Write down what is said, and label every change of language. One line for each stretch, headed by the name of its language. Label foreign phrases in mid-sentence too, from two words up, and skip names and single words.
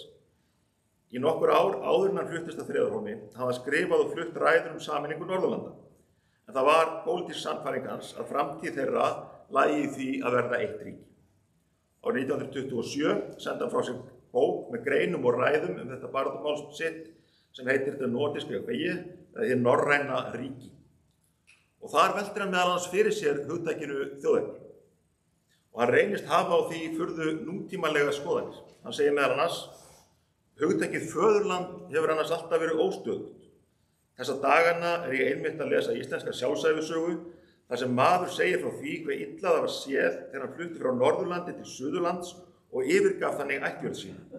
Icelandic: Í nokkur ár áður en hann fluttist að Friðarhólmi hafði hann skrifað og flutt ræður sameiningu Norðurlanda. En það var pólitísk sannfæring hans að framtíð þeirra lægi í því að verða eitt ríki. Árið 1927 sendi hann frá sér bók með greinum og ræðum þetta baráttumál sitt sem heitir Det nordiske rige, eða hið norræna ríki. Og þar veltir hann meðal annars fyrir sér hugtakinu þjóðerni. Og hann reynist hafa á því furðu nútímalega skoðanir. Hann segir meðal annars: hugtakið föðurland hefur annars alltaf verið óstöðugt. Þessa dagana ég einmitt að lesa íslenska sjálfsævisögu þar sem maður segir frá því hve illa það var séð þegar hann flutti frá Norðurlandi til Suðurlands og yfirgaf þannig ættjörð sína.